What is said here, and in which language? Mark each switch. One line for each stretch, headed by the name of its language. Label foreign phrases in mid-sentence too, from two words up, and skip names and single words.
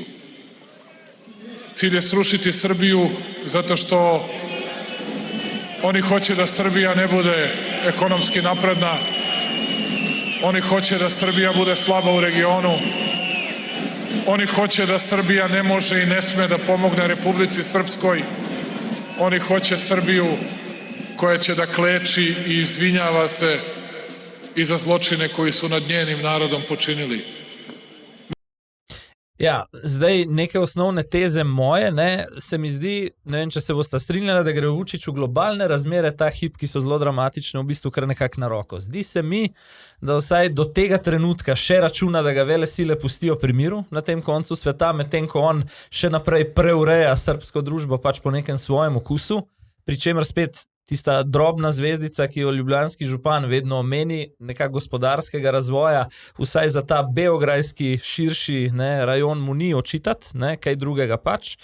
Serbian: Cilj je srušiti Srbiju zato što oni hoće da Srbija ne bude ekonomski napredna, oni hoće da Srbija bude slaba u regionu, oni hoće da Srbija ne može i ne sme da pomogne Republici Srpskoj, oni hoće Srbiju koja će da kleči i izvinjava se i za zločine koji su nad njenim narodom počinili.
Slovenian: Ja, zdaj neke osnovne teze moje, se mi zdi, ne vem, če se boste strinjali, da gre Vučić v globalne razmere ta hip, ki so zelo dramatične, v bistvu kar nekako na roko. Zdi se mi, da vsaj do tega trenutka še računa, da ga vele sile pustijo pri miru na tem koncu sveta, medtem ko on še naprej preureja srbsko družbo pač po nekem svojem okusu, pri čemer spet tista drobna zvezdica, ki jo ljubljanski župan vedno omeni, nekako gospodarskega razvoja, vsaj za ta beograjski širši rajon mu ni očitati, kaj drugega pač.